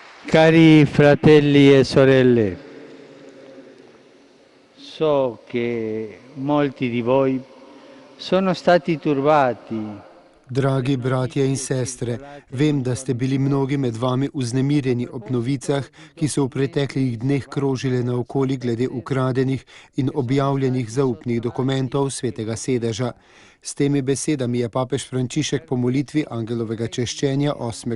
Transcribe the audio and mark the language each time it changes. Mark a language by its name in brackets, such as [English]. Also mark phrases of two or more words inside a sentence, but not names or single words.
[Italian] Cari fratelli e sorelle, so che molti di voi sono stati turbati. [Slovenian] Dragi bratje in sestre, vem, da ste bili mnogi med vami vznemirjeni ob novicah, ki so v preteklih dneh krožile naokoli glede ukradenih in objavljenih zaupnih dokumentov Svetega sedeža. S temi besedami je papež Frančišek po molitvi angelovega češčenja 8.